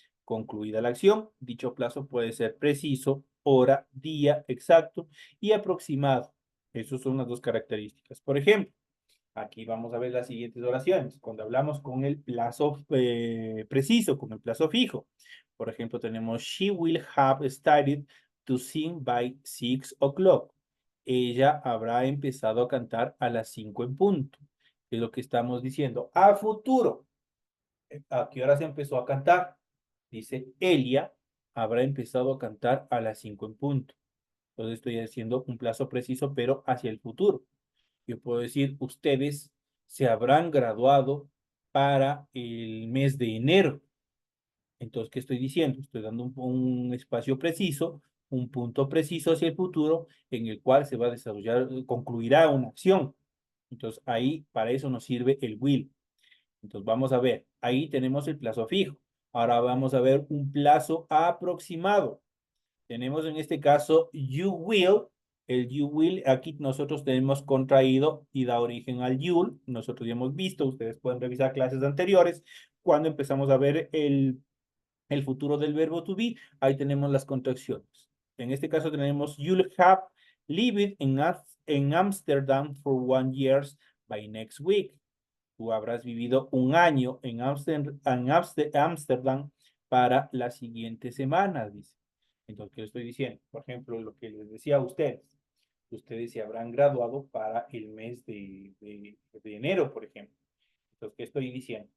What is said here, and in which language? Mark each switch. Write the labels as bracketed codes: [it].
[es] Concluida la acción, dicho plazo puede ser preciso, hora, día exacto y aproximado. Esas son las dos características. Por ejemplo, aquí vamos a ver las siguientes oraciones. Cuando hablamos con el plazo preciso, con el plazo fijo. Por ejemplo, tenemos [en] she will have started to sing by 6 o'clock. [es] Ella habrá empezado a cantar a las 5 en punto. Es lo que estamos diciendo. A futuro. ¿A qué hora se empezó a cantar? Dice Elia habrá empezado a cantar a las 5 en punto. Entonces estoy haciendo un plazo preciso, pero hacia el futuro. Yo puedo decir, ustedes se habrán graduado para el mes de enero. Entonces, ¿qué estoy diciendo? Estoy dando un espacio preciso, un punto preciso hacia el futuro en el cual se va a desarrollar, concluirá una acción. Entonces, ahí para eso nos sirve el will. Entonces, vamos a ver, ahí tenemos el plazo fijo. Ahora vamos a ver un plazo aproximado. Tenemos en este caso you will. El you will, aquí nosotros tenemos contraído y da origen al you'll. Nosotros ya hemos visto, ustedes pueden revisar clases anteriores, cuando empezamos a ver el futuro del verbo to be, ahí tenemos las contracciones. En este caso tenemos [en] you'll have lived in Amsterdam for 1 year by next week. [es] Tú habrás vivido un año en Amsterdam para la siguiente semana, dice. Entonces, ¿qué estoy diciendo? Por ejemplo, lo que les decía a ustedes. Ustedes se habrán graduado para el mes de enero, por ejemplo. Entonces, ¿qué estoy diciendo?